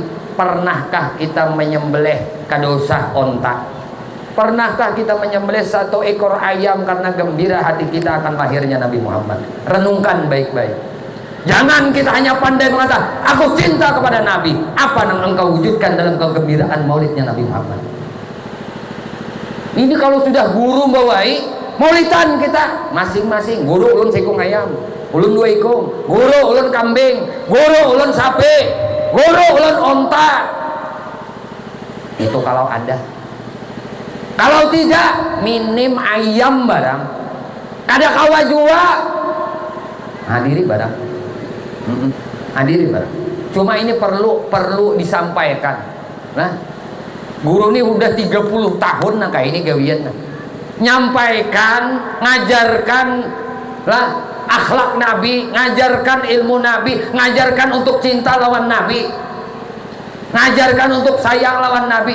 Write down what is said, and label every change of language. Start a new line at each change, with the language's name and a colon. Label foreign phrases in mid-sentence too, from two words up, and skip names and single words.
Indonesian: Pernahkah kita menyembelih kadosa onta? Pernahkah kita menyembelih satu ekor ayam karena gembira hati kita akan lahirnya Nabi Muhammad? Renungkan baik-baik. Jangan kita hanya pandai mengatakan aku cinta kepada Nabi. Apa yang engkau wujudkan dalam kegembiraan maulidnya Nabi Muhammad?
Banjar: Ini kalau sudah guru membawai maulidan kita masing-masing, guru ulun sekung ayam, ulun 2 ekor, guru ulun kambing, guru ulun sapi, guru ulun onta.
Indonesian: Itu kalau ada.
Banjar: Kalau tidak, minim ayam barang. Kada kawa jua hadiri barang. Hadiri barang. Cuma ini perlu disampaikan. Nah, guru ini udah 30 tahun nah kayak ini gawian nah. Nyampaikan, ngajarkan lah akhlak Nabi, ngajarkan ilmu Nabi, ngajarkan untuk cinta lawan Nabi, ngajarkan untuk sayang lawan Nabi.